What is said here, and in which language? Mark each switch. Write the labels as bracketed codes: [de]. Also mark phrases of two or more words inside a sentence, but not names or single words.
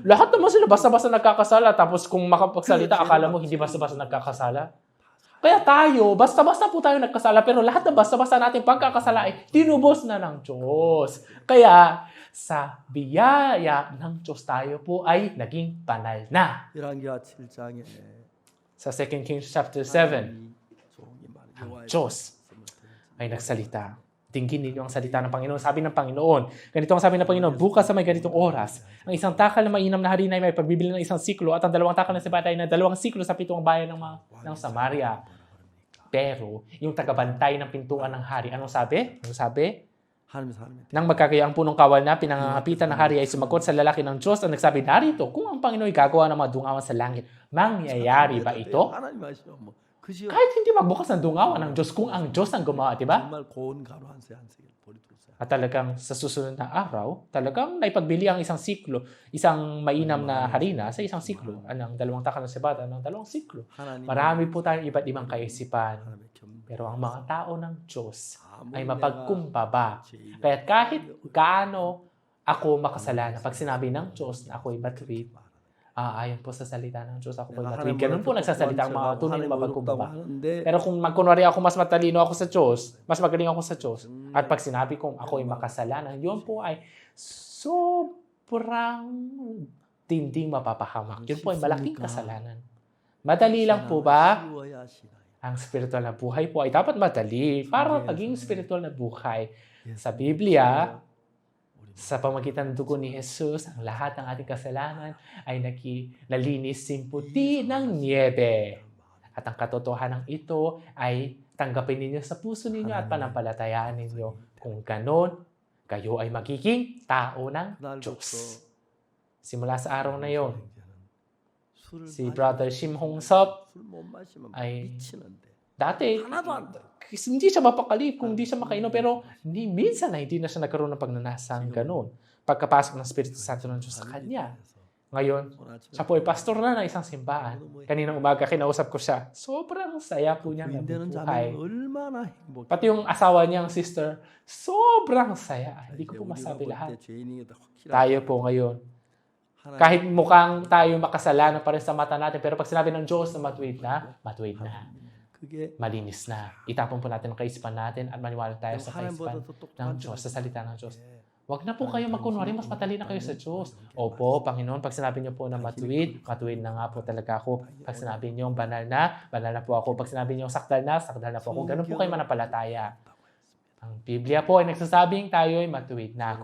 [tl] Lahat naman sila basta-basta nagkakasala. Tapos kung makapagsalita, akala mo hindi basta-basta nagkakasala. Kaya tayo, basta-basta po tayo nagkasala, pero lahat ng basta-basta natin pagkakasala ay tinubos na ng Diyos. Kaya sa biyaya ng Diyos tayo po ay naging banal na. [ko] 열왕기하 7장에 [tl] Sa 2 Kings chapter 7, ang Diyos ay nagsalita. Tingin ninyo ang salita ng Panginoon. Sabi ng Panginoon, ganito ang sabi ng Panginoon, bukas sa may ganitong oras, ang isang takal na mainam na harina ay may pagbibili ng isang siklo at ang dalawang takal na sibata ay na 2 siklo sa 7 bayan ng Samaria. Pero, yung tagabantay ng pintuan ng hari, anong sabi? Nang magkakaya ang punong kawal na pinangangapitan ng hari ay sumagot sa lalaki ng Diyos at nagsabi, narito, kung ang Panginoon ay gagawa ng mga dungawan sa langit, mangyayari ba ito? [ko] 그지요? [tl] Kahit hindi magbukas ng dungawan ng Diyos, kung ang Diyos ang gumawa, di ba? [ko] 정말 고운 가루 한 세 한 세겔 보리토스. [tl] At talagang sa susunod na araw, talagang naipagbili ang isang siklo, isang mainam na harina sa isang siklo. Anong 2 takal ng sebada ng 2 siklo. [ko] 하나님 [tl] Marami po tayong iba't ibang kaisipan. [ko] 하나님의 겸 [tl] Pero ang mga tao ng Diyos ay [ko] 아무리 [tl] mapagkumbaba. [ko] 내가 죄인이라 [tl] Kaya kahit gaano ako makasalanan, pag sinabi ng Diyos na ako ay matuwid, ayon po sa salita ng Diyos, ako po ay matuwid. Ganun po nagsasalita ang mga tunay na mapagkumbaba. [ko] 하는데 [tl] Pero kung kunwari ako mas matalino ako sa Diyos, mas magaling ako sa Diyos, at pag sinabi kong ako ay makasalanan, yun po ay sobrang tinding mapapahamak. Yun po ay malaking kasalanan. Madali lang po ba? [ko] 쉬워야 하시나요? [tl] Ang spiritual na buhay po ay dapat madali para maging spiritual na buhay. Sa Biblia, sa pamagitan ng dugo ni Jesus, ang lahat ng ating kasalanan ay nalinis simputi ng niebe. At ang katotohanan ito ay tanggapin ninyo sa puso ninyo at panampalatayaan ninyo. Kung ganon, kayo ay magiging tao ng Diyos. Simula sa araw na yon, si Brother Shim Hong Sop [ko] 술못 마시면 [tl] ay [ko] 미치는데 [tl] dati, [ko] 하나도 안 돼. [tl] hindi siya mapakali kung hindi siya makainom, pero minsan na hindi na siya nagkaroon ng pagnanasang ganun. Pagkapasok ng Espiritu Santo ng Diyos sa kanya. Ngayon, siya po ay pastor na ng isang simbahan. Kaninang umaga, kinausap ko siya. Sobrang saya po niya [ko] 부인되는 [tl] nabubuhay. [ko] 자매는 얼마나 행복해. [tl] Pati yung asawa niyang sister, sobrang saya. Hindi ko po masabi lahat. Tayo po ngayon, kahit mukhang tayo makasalanan pa rin sa mata natin, pero pag sinabi ng Diyos na matuwid na, [ko] 그게 [tl] malinis na. Itapon po natin ang kaisipan natin at maniwala tayo sa kaisipan [ko] 하나님보다 더 [tl] ng [ko] 똑똑한 [tl] Diyos, sa [ko] 자가 [tl] salita ng Diyos. [ko] 있는데 [tl] Huwag na po kayo magkunwari, mas matalino kayo sa Diyos. Opo, Panginoon, pag sinabi niyo po na matuwid, matuwid na nga po talaga ako. Pag sinabi niyo banal na po ako. Pag sinabi niyo sakdal na po ako. Ganun po kayo manampalataya. Ang Biblia po ay nagsasabing tayo ay matuwid na.